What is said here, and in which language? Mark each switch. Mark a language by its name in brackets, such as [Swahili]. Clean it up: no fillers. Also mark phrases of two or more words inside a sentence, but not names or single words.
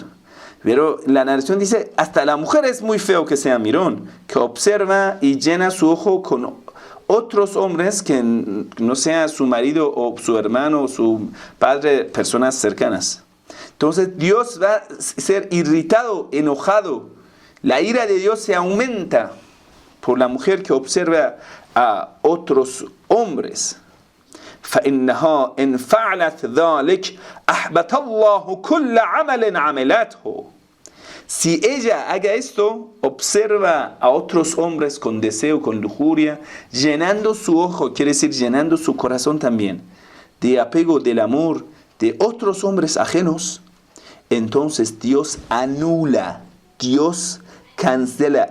[Spanish] Pero la narración dice, hasta la mujer es muy feo que sea mirón, que observa y llena su ojo con otros hombres que no sea su marido o su hermano o su padre, personas cercanas. Entonces Dios va a ser irritado, enojado. La ira de Dios se aumenta por la mujer que observa a otros hombres. [Arabic] فإنها إن فعلت ذلك أحبط الله كل عمل عملته. [Spanish] Si ella haga esto, observa a otros hombres con deseo, con lujuria, llenando su ojo, quiere decir llenando su corazón también, de apego, del amor de otros hombres ajenos, entonces Dios anula, Dios cancela.